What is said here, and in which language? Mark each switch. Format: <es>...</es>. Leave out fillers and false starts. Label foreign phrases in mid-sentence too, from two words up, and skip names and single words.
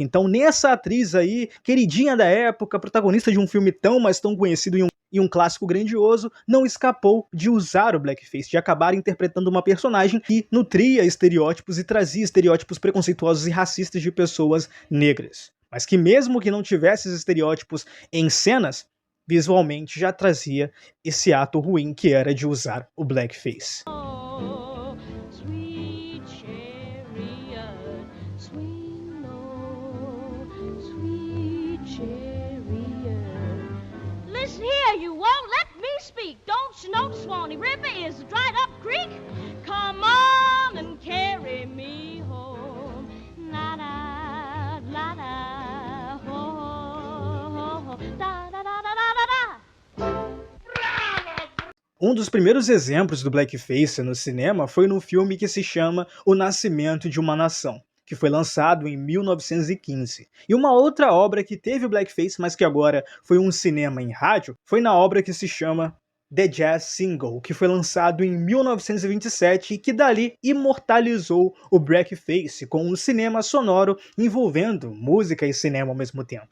<pt>Então, nessa atriz aí, queridinha da época, protagonista de um filme tão, mas tão conhecido e um clássico grandioso, não escapou de usar o blackface, de acabar interpretando uma personagem que nutria estereótipos e trazia estereótipos preconceituosos e racistas de pessoas negras. Mas que mesmo que não tivesse esses estereótipos em cenas, visualmente já trazia esse ato ruim que era de usar o blackface.</pt> <en>Listen here, you won't let me speak. Don't you know the Swanee River is a dried up creek? Come on and carry me home. La da, la da, ho, ho, ho, da da da da da da.</en> <pt>Um dos primeiros exemplos do blackface no cinema foi no filme que se chama O Nascimento de uma Nação, que foi lançado em 1915. E uma outra obra que teve o blackface, mas que agora foi um cinema em rádio, foi na obra que se chama The Jazz Singer, que foi lançado em 1927 e que dali imortalizou o blackface com um cinema sonoro envolvendo música e cinema ao mesmo tempo.</pt>